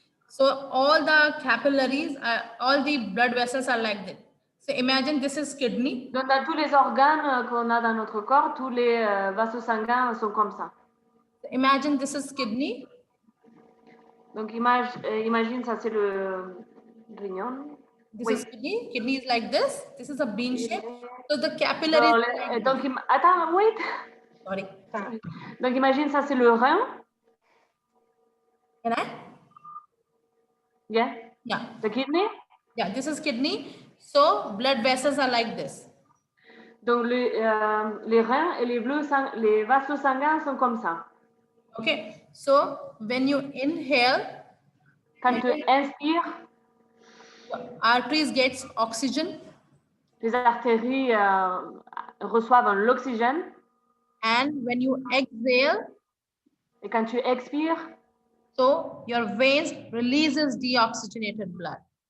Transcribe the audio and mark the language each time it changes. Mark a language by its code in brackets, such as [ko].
[en] So all the capillaries, all the blood vessels are like that. So imagine this is kidney. [fr] Donc dans tous les organes qu'on a dans notre corps, tous les vaisseaux sanguins sont comme ça. [en] Imagine this is kidney. [fr] Donc imagine ça c'est le grignon. [en] This is kidney. Kidney is like this. This is a bean shape. So the capillaries. [fr] Donc attends, [en] wait. Sorry. [fr] Donc imagine ça c'est le rein. [en] Can I? Yeah. Yeah. The kidney. Yeah, this is kidney. So blood vessels are like this. [fr] Donc, les reins et les vasos sanguins sont comme ça. [en] Okay. So when you inhale, [fr] Quand tu inspires, [en] arteries gets oxygen. [fr] les artères reçoivent l'oxygène. [en] And when you exhale, [fr] Et quand tu expires, [en] so your veins releases deoxygenated blood.